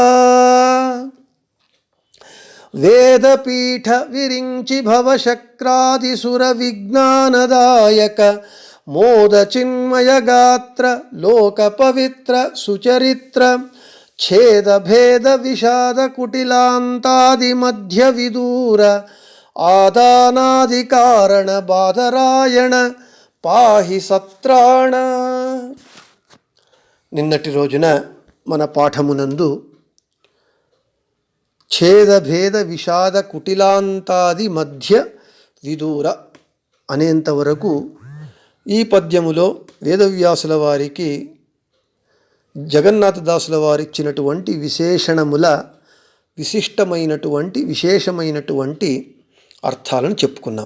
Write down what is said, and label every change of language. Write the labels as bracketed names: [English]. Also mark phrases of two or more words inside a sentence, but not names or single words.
[Kannada] ವೇದಪೀಠ ವಿರಿಂಚಿ ಭವಶಕ್ರಾದಿಸುರ ವಿಜ್ಞಾನದಾಯಕ ಮೋದ ಚಿನ್ಮಯ ಗಾತ್ರ ಲೋಕ ಪವಿತ್ರ ಸುಚರಿತ್ರ ಛೇದ ಭೇದ ವಿಷಾದ ಕುಟಿಲಾಂತಾದಿ ಮಧ್ಯ ವಿದೂರ ಆದಾನಾದಿ ಕಾರಣ ಬಾದರಾಯಣ ಪಾಹಿ ಸತ್ರಾಣ. [Telugu] నిన్నటి రోజున మన పాఠమునందు ఛేదభేద విషాద కుటిలాంతాది మధ్య విదూర అనేంతవరకు ఈ పద్యములో వేదవ్యాసుల వారికి జగన్నాథదాసుల వారు ఇచ్చినటువంటి విశేషణముల విశేషమైనటువంటి అర్థాలను చెప్పుకున్నాం.